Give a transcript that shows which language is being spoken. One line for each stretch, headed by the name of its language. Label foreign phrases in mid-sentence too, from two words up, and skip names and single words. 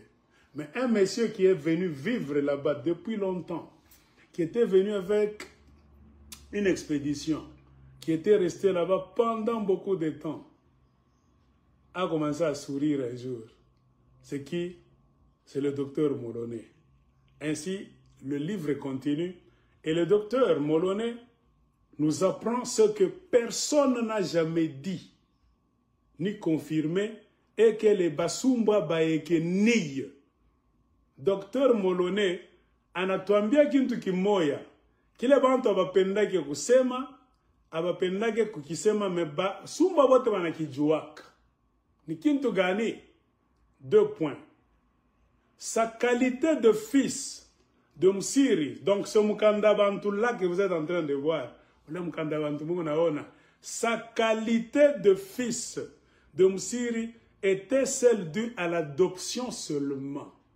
French: Mais un monsieur qui est venu vivre là-bas depuis longtemps, qui était venu avec une expédition, qui était resté là-bas pendant beaucoup de temps, a commencé à sourire un jour. C'est qui? C'est le docteur Moloney. Ainsi, le livre continue et le docteur Moloney nous apprend ce que personne n'a jamais dit ni confirmé et que les Basumba
Swahili: baeke niye. Docteur Moloney anatuambia kintu kimoya. Kile bantu abapendake kusema, abapendake kukisema meba Sumba wote wanakijuaka. Ni kintu gani? 2 points.
French: Sa qualité de fils de Msiri, donc ce Mukanda Bantu là que vous êtes en train de voir, sa qualité de fils de Msiri était celle due à l'adoption seulement.